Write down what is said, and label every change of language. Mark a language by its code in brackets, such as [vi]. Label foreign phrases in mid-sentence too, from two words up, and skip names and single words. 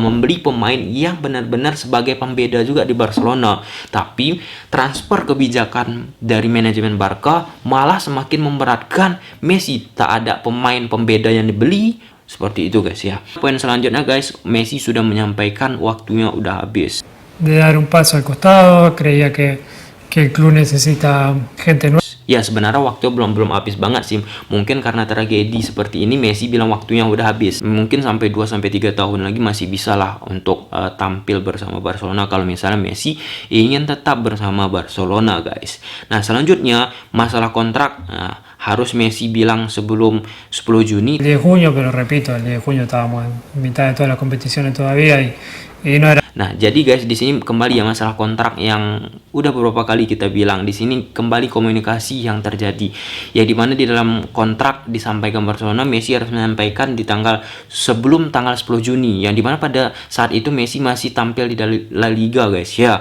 [id] Membeli pemain yang benar-benar sebagai pembeda juga di Barcelona. Tapi transfer kebijakan dari manajemen Barca malah semakin memberatkan Messi. Tak ada pemain pembeda yang dibeli. Seperti itu guys ya. Poin selanjutnya guys, Messi sudah menyampaikan waktunya udah habis. [es] De dar un paso al costado, creía que el club necesita gente nueva. [id] Ya sebenarnya waktu belum habis banget sih. Mungkin karena tragedi seperti ini Messi bilang waktunya udah habis. Mungkin sampai 2-3 tahun lagi masih bisa lah untuk tampil bersama Barcelona kalau misalnya Messi ingin tetap bersama Barcelona guys. Nah selanjutnya masalah kontrak. Nah, harus Messi bilang sebelum 10 Juni. [es] El 10 de junio, pero repito, el 10 de junio estábamos en mitad de todas las competiciones todavía y no era. [id] Nah, jadi guys di sini kembali ya masalah kontrak yang udah beberapa kali kita bilang. Di sini kembali komunikasi yang terjadi. Ya di mana di dalam kontrak disampaikan Barcelona, Messi harus menyampaikan di sebelum tanggal 10 Juni. Yang dimana pada saat itu Messi masih tampil di La Liga guys ya.